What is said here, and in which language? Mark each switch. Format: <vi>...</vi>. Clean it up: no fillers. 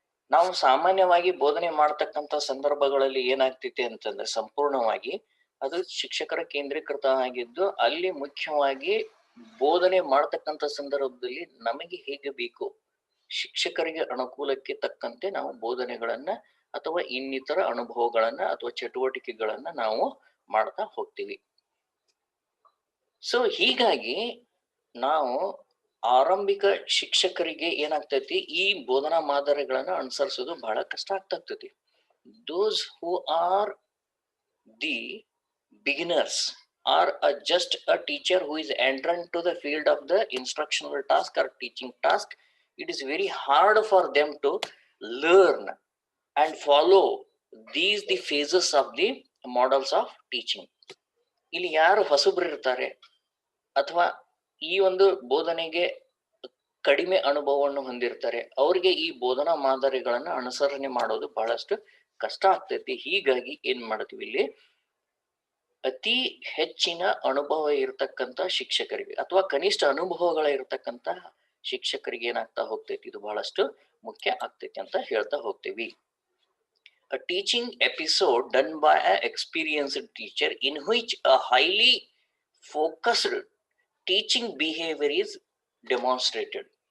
<kn>ನಾವು ಸಾಮಾನ್ಯವಾಗಿ ಬೋಧನೆ ಮಾಡ್ತಕ್ಕಂಥ ಸಂದರ್ಭಗಳಲ್ಲಿ ಏನಾಗ್ತೈತೆ ಅಂತಂದ್ರೆ ಸಂಪೂರ್ಣವಾಗಿ ಅದು ಶಿಕ್ಷಕರ ಕೇಂದ್ರೀಕೃತ ಆಗಿದ್ದು, ಅಲ್ಲಿ ಮುಖ್ಯವಾಗಿ ಬೋಧನೆ ಮಾಡ್ತಕ್ಕಂಥ ಸಂದರ್ಭದಲ್ಲಿ ನಮಗೆ ಹೇಗೆ ಬೇಕು, ಶಿಕ್ಷಕರಿಗೆ ಅನುಕೂಲಕ್ಕೆ ತಕ್ಕಂತೆ ನಾವು ಬೋಧನೆಗಳನ್ನ ಅಥವಾ ಇನ್ನಿತರ ಅನುಭವಗಳನ್ನ ಅಥವಾ ಚಟುವಟಿಕೆಗಳನ್ನ ನಾವು ಮಾಡ್ತಾ ಹೋಗ್ತೀವಿ. ಸೊ ಹೀಗಾಗಿ ನಾವು ಆರಂಭಿಕ ಶಿಕ್ಷಕರಿಗೆ ಏನಾಗ್ತೈತಿ, ಈ ಬೋಧನಾ ಮಾದರಿಗಳನ್ನ ಅನುಸರಿಸೋದು ಬಹಳ ಕಷ್ಟ ಆಗ್ತೈತಿ.</kn> <en>Those who are the beginners or just a teacher who is entrant to the field of the instructional task or teaching task, it is very hard for them to learn and follow the phases of the models of teaching.</en> <kn>ಇಲ್ಲಿ ಯಾರು ಹೊಸಬ್ರು ಇರ್ತಾರೆ ಅಥವಾ ಈ ಒಂದು ಬೋಧನೆಗೆ ಕಡಿಮೆ ಅನುಭವವನ್ನು ಹೊಂದಿರ್ತಾರೆ, ಅವ್ರಿಗೆ ಈ ಬೋಧನಾ ಮಾದರಿಗಳನ್ನ ಅನುಸರಣೆ ಮಾಡೋದು ಬಹಳಷ್ಟು ಕಷ್ಟ ಆಗ್ತೈತಿ. ಹೀಗಾಗಿ ಏನ್ ಮಾಡ್ತೀವಿ, ಇಲ್ಲಿ ಅತಿ ಹೆಚ್ಚಿನ ಅನುಭವ ಇರತಕ್ಕಂತ ಶಿಕ್ಷಕರಿಗೆ ಅಥವಾ ಕನಿಷ್ಠ ಅನುಭವಗಳ ಇರತಕ್ಕಂತ ಶಿಕ್ಷಕರಿಗೆ ಏನಾಗ್ತಾ ಹೋಗ್ತೈತಿ, ಇದು ಬಹಳಷ್ಟು ಮುಖ್ಯ ಆಗ್ತೈತಿ ಅಂತ ಹೇಳ್ತಾ ಹೋಗ್ತೇವಿ.</kn> <en>A teaching episode done by an experienced teacher in which a highly focused teaching behavior is demonstrated.</en>